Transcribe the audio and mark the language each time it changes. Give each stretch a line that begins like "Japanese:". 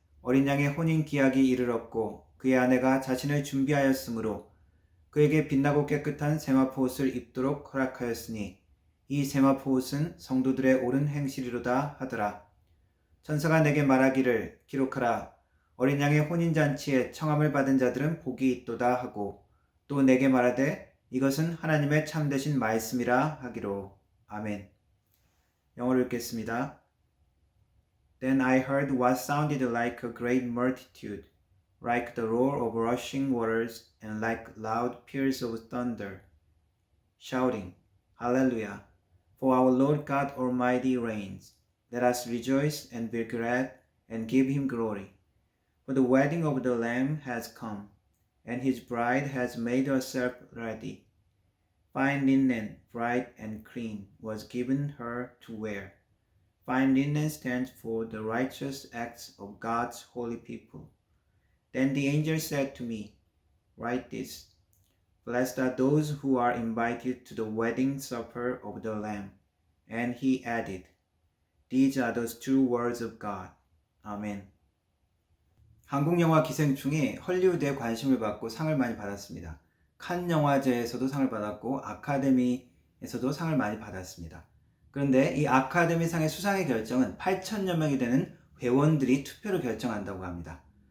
Korean: 어린 양의 혼인 기약이 이르렀고 그의 아내가 자신을 준비하였으므로 그에게 빛나고 깨끗한 세마포 옷을 입도록 허락하였으니 이 세마포 옷은 성도들의 옳은 행실이로다 하더라. 천사가 내게 말하기를 기록하라. 어린 양의 혼인잔치에 청함을 받은 자들은 복이 있도다 하고 또 내게 말하되 이것은 하나님의 참되신 말씀이라 하기로. 아멘. 영어로 읽겠습니다.
English: Then I heard what sounded like a great multitude, like the roar of rushing waters and like loud peals of thunder, shouting, Hallelujah! For our Lord God Almighty reigns. Let us rejoice and be glad and give him glory. For the wedding of the Lamb has come, and his bride has made herself ready. Fine linen, bright and clean, was given her to wear. Fine linen stands for the righteous acts of God's holy people. Then the angel said to me, Write this. Blessed are those who are invited to the wedding supper of the Lamb. And he added, These are the true words of God.
Korean: 아멘. 한국 영화 기생충이 헐리우드에 관심을 받고 상을 많이 받았습니다. 칸 영화제에서도 상을 받았고 아카데미에서도 상을 많이 받았습니다. 그런데 이 아카데미상의 수상의 결정은 8천여 명이 되는 회원들이 투표로 결정한다고 합니다.